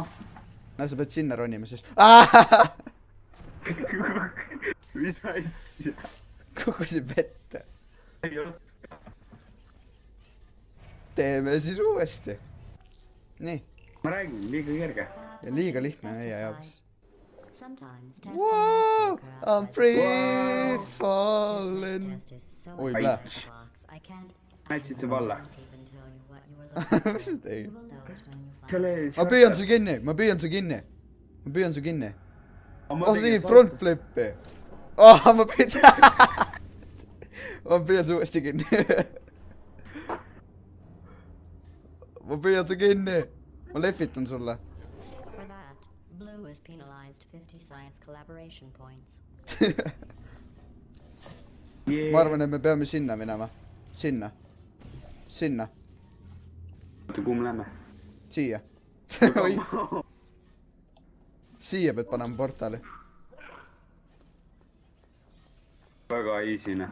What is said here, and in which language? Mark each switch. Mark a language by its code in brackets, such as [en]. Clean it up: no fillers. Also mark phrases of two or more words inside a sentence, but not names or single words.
[et] No sa pead sinna ronima siis. Mis asja? Kukkusin vette. Ei oska. Teeme siis uuesti. Nii. Ma räägin, liiga kerge. Ja liiga lihtne meie jaoks. [en] Sometimes testing Wow, has to occur I'm outside free Wow. falling. the test is so [et] Oi, [en] outside blä. the box. I can't [et] Näitasid sa valla? [en] even tell you what you were looking [et] Mis sa [en] for. [et] tegid? [en] You will know it when you find [et] Selle Ma püüan su kinni, ma püüan su kinni. Ma püüan su kinni. Oh, sa tegid [en] front flippi. [et] Oh, ma püüan. Ma püüan su uuesti kinni. Ma püüan su kinni. Ma lehvitan sulle. [en] For that, Blue is penalized 50 science collaboration points. [et] Ma arvan, et me peame sinna minema. Sinna. Sinna. Oota, kuhu me lähme? Siia. Oi, siia pead panema portaali. Väga easy, noh.